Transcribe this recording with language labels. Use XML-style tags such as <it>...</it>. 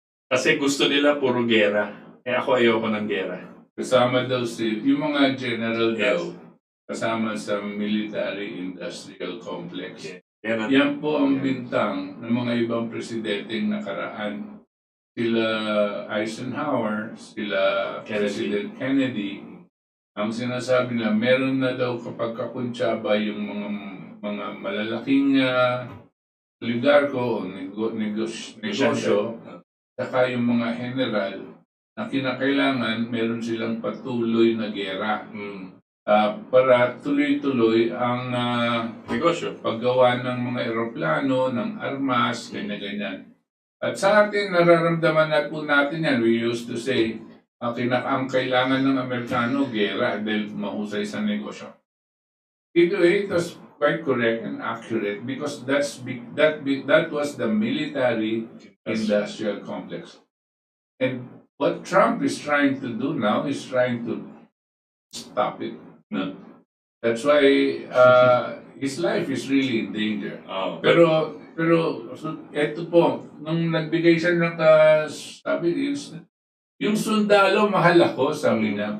<tl>Kasi gusto nila puro gera. Eh ako ayoko ng gera. Kasama daw yung mga general</tl> <en>Yes.</en> <tl>daw, kasama sa military-industrial complex.</tl> <en>Yeah.</en> <tl>Yan po ang bintang ng mga ibang presidenteng nakaraan. Sila Eisenhower, sila President Kennedy. Ang sinasabi na meron na daw kapag kakuntsaba yung mga malalaking oligarko o negosyo, saka yung mga general na kinakailangan meron silang patuloy na gera para tuloy-tuloy ang negosyo, paggawa ng mga eroplano, ng armas, ganyan-ganyan. At sa atin, nararamdaman na po natin yan.</tl> <en>We used to say,</en> <tl>ang kailangan ng Amerikano, gera, dahil mahusay sa negosyo.</tl> <en>It was quite correct and accurate because that was the military-industrial complex. And what Trump is trying to do now is trying to stop it. No? That's why his life is really in danger.</en> <tl>Pero eto po, nung nagbigay siya ng sabi, yung sundalo mahal ako, sabi niya.</tl>